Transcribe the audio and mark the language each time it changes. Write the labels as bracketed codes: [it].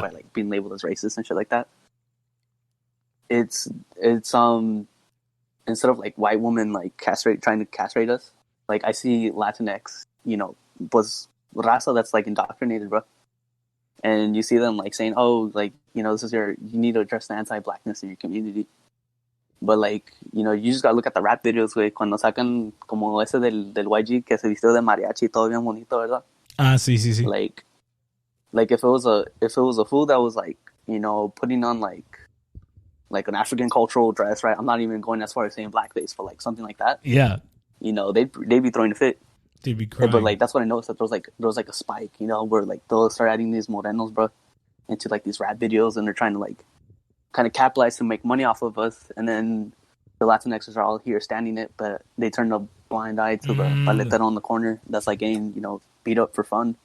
[en] By like being labeled as racist and shit like that. It's instead of like white women like trying to castrate us, like I see Latinx, you know, was raza that's like indoctrinated, bro. And you see them like saying, oh, like, you know, you need to address the anti-blackness in your community. But like, you know, you just gotta look at the rap videos, [es] güey, cuando sacan como ese del YG que se vistió de mariachi y todo bien bonito, ¿verdad? Ah, sí. [en] Like if it was a fool that was like, you know, putting on like an African cultural dress, right? I'm not even going as far as saying blackface, but like something like that. Yeah. You know, they'd be throwing a fit. They'd be crying. But like that's what I noticed, that there was like a spike, you know, where like they'll start adding these morenos, bro, into like these rap videos, and they're trying to like kind of capitalize to make money off of us, and then the Latinxers are all here standing it, but they turn a blind eye to the paletero on the corner that's like getting, you know, beat up for fun.